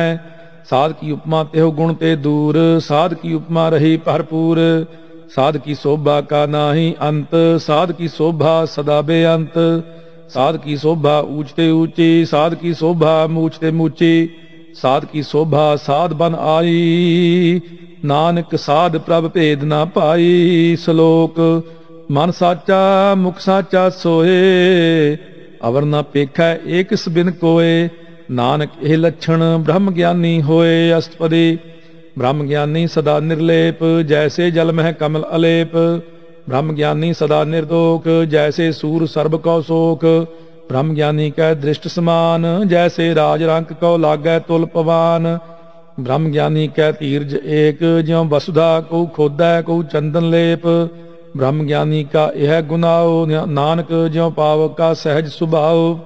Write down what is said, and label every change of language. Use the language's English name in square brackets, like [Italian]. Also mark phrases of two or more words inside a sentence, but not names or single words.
[Hindi] साध की उपमा तेहो गुण ते दूर, साध की उपमा रही भरपूर। साध की शोभा का नाही अंत, साध की शोभा सदा बेअंत। साध की शोभा ऊंचते ऊंची, साध की शोभा मूचते मूची, साध की शोभा साध बन आई, नानक साध प्रभ भेद ना पाई। श्लोक मन साचा मुख साचा सोए, अवर न पेखै एक बिन कोय, नानक एह लक्षण ब्रह्म ज्ञानी होए। अष्टपदी ब्रह्म ज्ञानी सदा निर्लेप, जैसे जल मह कमल अलेप, ब्रह्म ज्ञानी सदा निर्दोख, जैसे सूर सर्ब कौ शोक, ब्रह्म ज्ञानी कै दृष्ट समान, जैसे राज रंक कौ लागै तुल पवान, ब्रह्म ज्ञानी कै धीरज एक, ज्यों वसुधा को खोदै को चंदन लेप, ब्रह्म ज्ञानी का यह गुनाओ, नानक ज्यों पाव का सहज सुभाव,